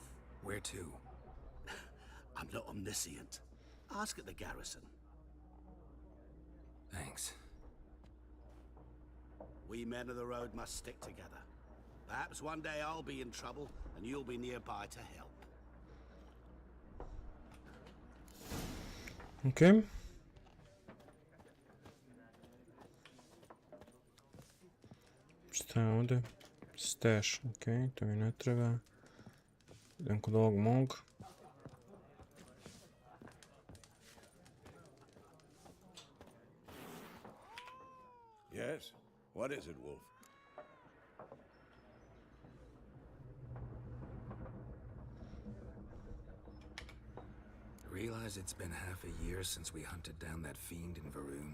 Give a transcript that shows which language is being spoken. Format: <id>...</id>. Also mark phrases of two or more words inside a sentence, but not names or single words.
<en>Where to? I'm not omniscient. Ask at the garrison. Thanks. We men of the road must stick together. Perhaps one day I'll be in trouble and you'll be nearby to help. Ok.</en> <bs>Šta je ovdje? Stash, ok, to mi ne treba. Idem kod ovog mog.</bs> <en>Yes? What is it, Wolf? Realize it's been half a year since we hunted down that fiend in Varun?</en>